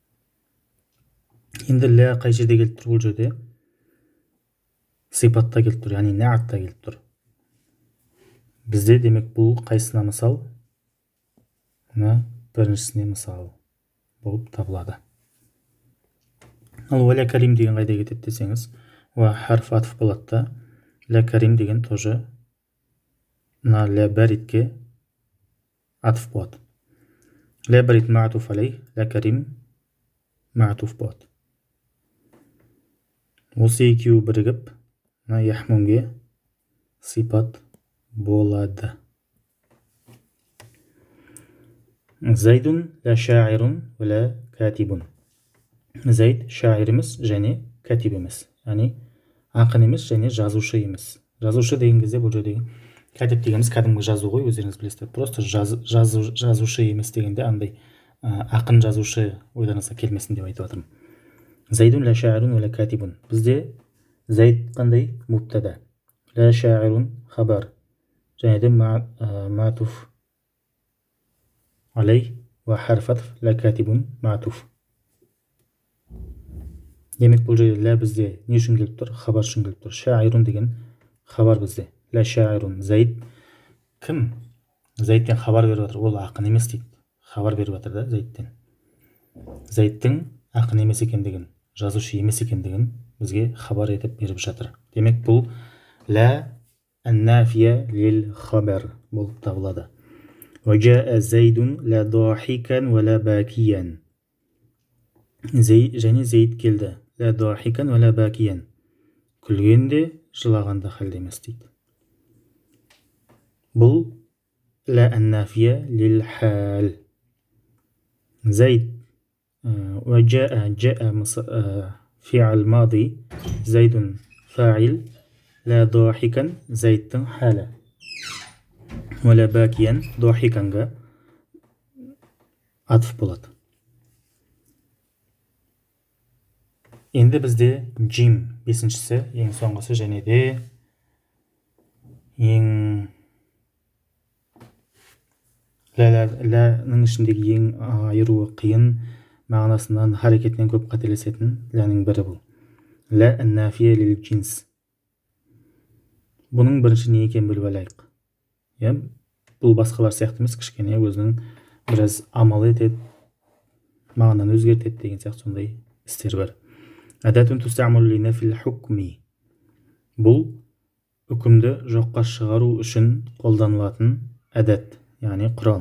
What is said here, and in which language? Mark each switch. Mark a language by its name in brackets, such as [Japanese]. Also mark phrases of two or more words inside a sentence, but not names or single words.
[Kazakh] Енді лә қай жерде келіп тұр? Бұл жерде сипатта келіп тұр, яғни нәътта келіп тұр. Бізде демек бұл қайсына мысал? Біріншісіне мысал болып табылады. Ал [Arabic] ولا كريم [Kazakh] деген қайда кетеді десеңіз, [Arabic] و حرف عطف [Kazakh] болады да, [Arabic] لا كريم [Kazakh] деген тоже мына [Arabic] لا بارد [Kazakh] атф болады. [Arabic] لا بارد معطوف عليه، لا كريم معطوف болады. [Kazakh] Осы екеуі бірігіп, мына яхмумге сипат болады. [Arabic] زيد لا شاعر لا كاتب. [Kazakh] Зайд шаир емес және катиб емес. Яғни ақын емес және жазушы емес. Жазушы деген кезде бұл жерде катиб дегеніміз кәдімгі жазу ғой, өздеріңіз білесіздер. Просто жазушы емес дегенде андай ақын жазушы ойларыңызға келмесін деп айтып жатырмын. [Arabic] زيد لا شاعر لا كاتب. [Kazakh] Бізде зайд қандай? [Arabic] مبتدأ. لا شاعر خبر. [Kazakh] Және де [Arabic] معطوف عليه وحرف عطف لا كاتب معطوف. [Kazakh] Демек бұл жерде лә бізде не үшін келіп тұр? Хабар үшін келіп тұр. Шаирун деген хабар бізде. [Arabic] لا شاعر. [Kazakh] Зайд кім? Зайдтен хабар беріп жатыр. Ол ақын емес дейді. Хабар беріп жатыр да Зайдтен. Зайдтың ақын емес екендігін, жазушы емес екендігін бізге хабар етіп беріп жатыр. Демек бұл [Arabic] لا النافية للخبر [Kazakh] болып табылады. [Arabic] وجاء زيد لا ضاحكا ولا باكيا. [Kazakh] және Зейд келді. [Arabic] لا ضاحكا ولا باكيا. [Kazakh] Күлген де, жылаған да халде емес дейді. бұл [Arabic] لا النافية للحال. زيد جاء فعل ماضي، زيد فاعل، لا ضاحكا زيد حالة، ولا باكيا ضاحكا [Kazakh] атф болады. Енді бізде джим бесіншісі, ең соңғысы және де ең ләнің ішіндегі ең айыруы қиын, мағынасынан, харекетінен көп қателесетін ләнің бірі бұл. [Arabic] لا النافية للجنس. [Kazakh] Бұның бірінші не екенін біліп алайық. Бұл басқалар сияқты емес, кішкене өзінің біраз амал етеді, мағынаны өзгертеді деген сияқты сондай істер бар. [Arabic] أداة تستعمل لنفي الحكم. [Kazakh] Бұл үкімді жоққа шығару үшін қолданылатын әдәт, яғни құрал.